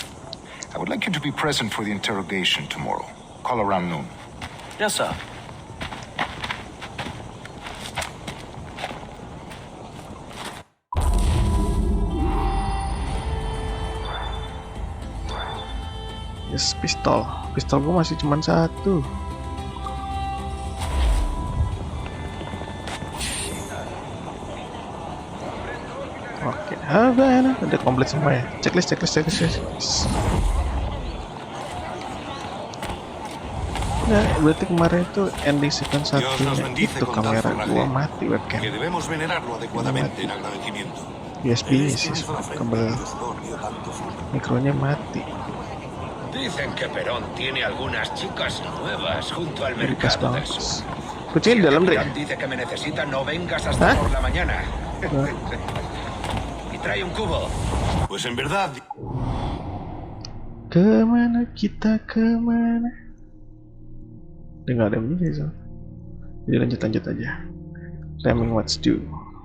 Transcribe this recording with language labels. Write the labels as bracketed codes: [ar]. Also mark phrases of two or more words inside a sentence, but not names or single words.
[en] I would like you to be present for the interrogation tomorrow. Call around noon. Yes, sir. Yes, pistol. [id] Pistol gue masih cuma satu. Oke, udah komplit semua ya. Checklist. Nah, berarti kemarin itu [en] ending sequence [id] satunya itu kamera gua mati webcam. USB-nya sih, kabel mikronya mati. [es] Dicen que Perón tiene algunas chicas nuevas junto al [id] Jadi pas [es] mercado [id] banget. [es] del sur. [id] Kucing di dalam, Dre. [es] Capitán dice que me necesita, no vengas hasta ¿Ah? por la mañana. Y trae un cubo. Pues en verdad... [id] Kemana kita kemana? Dia nggak ada musik so. Jadi lanjut aja. [en] Timing what's due.